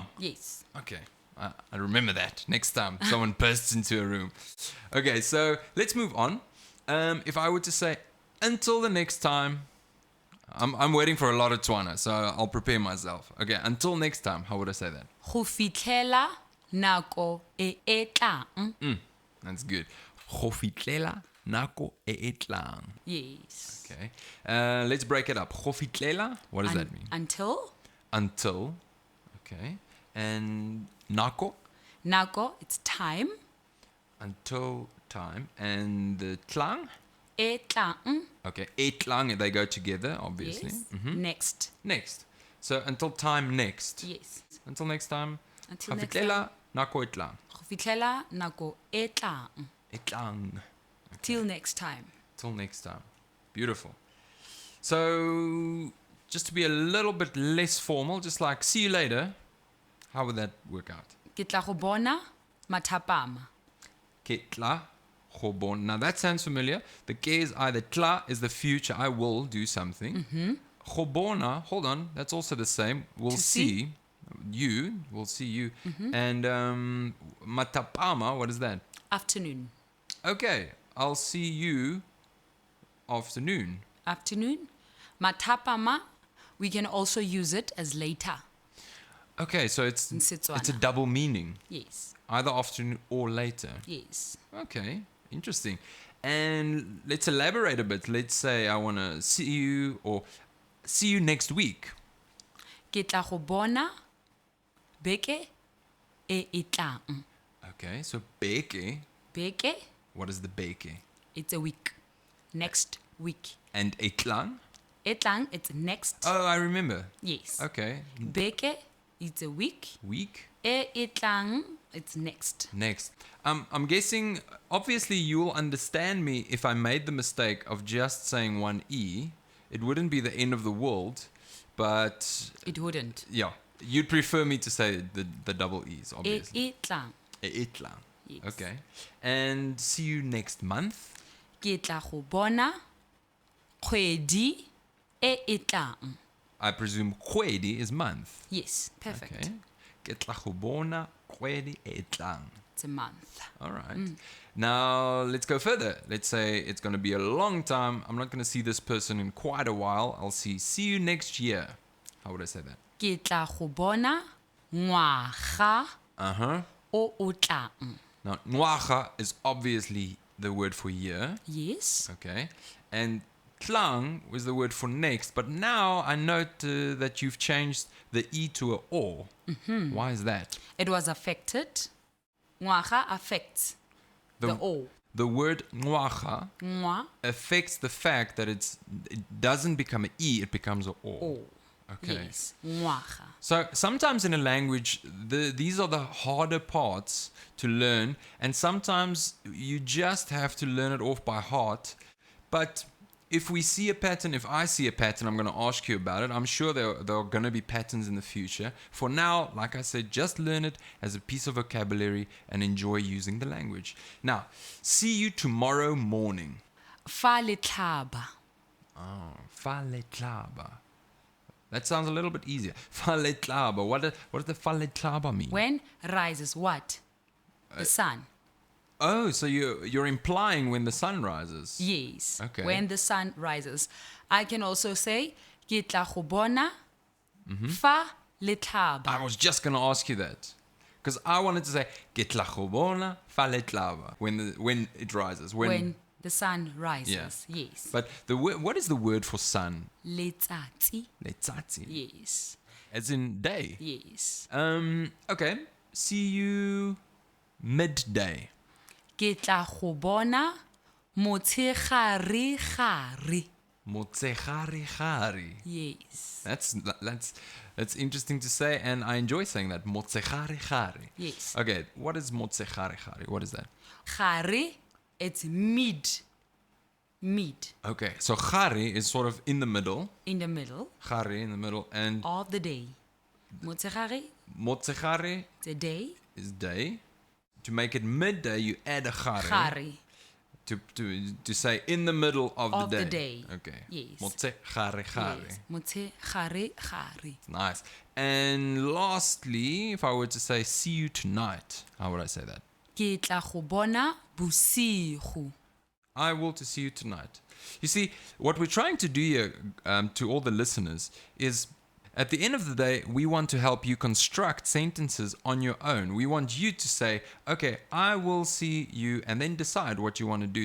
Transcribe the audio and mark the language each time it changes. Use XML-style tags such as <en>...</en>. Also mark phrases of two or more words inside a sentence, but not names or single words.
<en>Yes. Okay. I remember that next time someone bursts into a room. Okay, so let's move on. If I were to say, until the next time, I'm waiting for a lot of Tswana, so I'll prepare myself. Okay, until next time, how would I say that?</en> <tn>Go fitlhela nako e tlang.</tn> <en>That's good.</en> <tn>Go fitlela nako e tlang.</tn> <en>Yes. Okay, let's break it up.</en> <tn>Go fitlela,</tn> <en>what does that mean? Until Until. Okay, and nako, nako, it's time. until time, and the tlang.</en> <tn>E tlang.</tn> <en>Okay, etlang, they go together, obviously. Yes. Mhm. Next. So until time next. Yes. Until next time. Until next</en> <tn>Hafitlela nako etlang. Go fitlhela nako e tlang.</tn> <en>Etlang. Till next time. Till next time. Beautiful. So just to be a little bit less formal, just like see you later. How would that work out?</en> <tn>Ke tla go bona mathapama. Ketla hobon.</tn> <en>Now that sounds familiar. The ke is either tla is the future, I will do something. Hobona, hold on, that's also the same. We'll To see. see. You, we'll see you. And matapama, what is that? Afternoon. Okay, I'll see you afternoon. Afternoon. Mathapama, we can also use it as later. Okay, so it's In Setswana. a double meaning, Yes. either afternoon or later. Yes. Okay, interesting. And let's elaborate a bit. Let's say I want to see you or see you next week.</en> <tn>Ke tla go bona beke e tlang.</tn> <en>Okay, so beke, Beke, what is the beke? it's a week. Next week. And etlang?</en> <tn>E tlang,</tn> <en>it's next. Oh, I remember. Yes. Okay, Beke, it's a week. week.</en> <tn>E tlang,</tn> <en>it's next. Next. I'm guessing, obviously, you'll understand me if I made the mistake of just saying one E. It wouldn't be the end of the world, but It wouldn't. yeah, you'd prefer me to say the double E's, obviously.</en> <tn>E tlang.</tn> <en>Etlang. Yes. Okay. And see you next month.</en> <tn>Ke tla go bona kgwedi e tlang.</tn> <en>I presume kgwedi is month. Yes, perfect. Okay.</en> <tn>Ke tla go bona kgwedi etlang.</tn> <en>It's a month. All right. Now, let's go further. Let's say it's going to be a long time. I'm not going to see this person in quite a while. I'll see you next year. How would I say that?</en> <tn>Ke tla go bona ngwaga</tn> <en>Uh-huh.</en> <tn>o tlang.</tn> <en>Now, ngwaga is obviously the word for year. Yes. Okay. And tlang was the word for next. But now I note that you've changed the E to a O. Why is that? It was affected. Ngwaga affects the o. The word ngwaga Ngwa, affects the fact that it doesn't become an E, it becomes a O. o. Okay. Yes. Ngwaga. So sometimes in a language, these are the harder parts to learn, and sometimes you just have to learn it off by heart. But if we see a pattern, if I see a pattern, I'm going to ask you about it. I'm sure there are going to be patterns in the future. For now, like I said, just learn it as a piece of vocabulary and enjoy using the language. Now, see you tomorrow morning.</en> <tn>Fa letlhaba.</tn> <en>Oh,</en> <tn>fa letlhaba.</tn> <en>That sounds a little bit easier.</en> <tn>Fa letlhaba.</tn> <en>What does the</en> <tn>fa letlhaba</tn> <en>mean? When rises what? The sun. Oh, so you're implying when the sun rises. Yes. Okay. When the sun rises. I can also say,</en> <tn>ke tla go bona fa letlhaba.</tn> <en>I was just going to ask you that. Because I wanted to say,</en> <tn>ke tla go bona fa letlhaba.</tn> <en>When it rises. When the sun rises. Yeah. Yes. But what is the word for sun? Letsatsi. Letsatsi. Yes. As in day. Yes. Okay. See you midday.</en> <tn>Ke tla go bona motshegare-gare.</tn> <en>Motshegare-gare. Yes. That's interesting to say, and I enjoy saying that. Motshegare-gare. Yes. Okay, what is motshegare-gare? What is that? Gare, it's mid. Mid. Okay, so gare is sort of in the middle. In the middle Gare in the middle, and of the day. Motshegare, motshegare it's a day. is day. To make it midday, you add a gare. Gare. To say in the middle of the day. Okay. Yes. Motshegare-gare. Yes. Motshegare-gare. Nice. And lastly, if I were to say see you tonight, how would I say that?</en> <tn>Ke tla go bona bosigo.</tn> <en>I will to see you tonight. You see, what we're trying to do here to all the listeners is at the end of the day, we want to help you construct sentences on your own. We want you to say, okay, I will see you, and then decide what you want to do.</en>